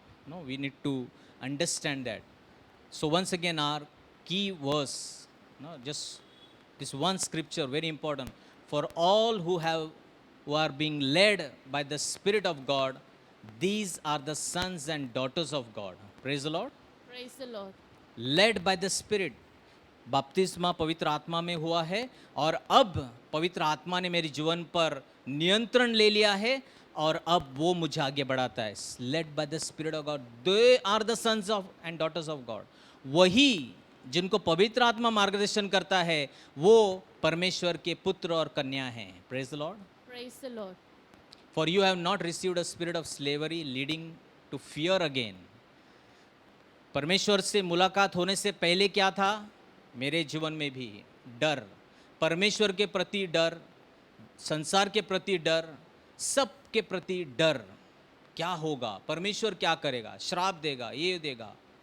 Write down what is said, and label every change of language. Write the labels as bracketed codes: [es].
[en] No, we need to understand that. So, once again, our key verse, no, just this one scripture, very important. For all who are being led by the Spirit of God, these are the sons and daughters of God. Praise the Lord. Praise the Lord. Led by the Spirit. [hi] बपतिस्मा पवित्र आत्मा में हुआ है और अब पवित्र आत्मा ने मेरे जीवन पर नियंत्रण ले लिया है और अब वो मुझे आगे बढ़ाता है. [en] Led by the Spirit of God. They are the sons of and daughters of God. [hi] वही जिनको पवित्र आत्मा मार्गदर्शन करता है, वो परमेश्वर के पुत्र और कन्या हैं. [en] Praise the Lord. Praise the Lord. For you have not received a spirit of slavery leading to fear again. [hi] परमेश्वर से मुलाकात होने से पहले क्या था? मेरे जीवन में भी डर, परमेश्वर के प्रति डर, संसार के प्रति डर, सब के प्रति डर. क्या होगा? परमेश्वर क्या करेगा? श्राप देगा, ये देगा.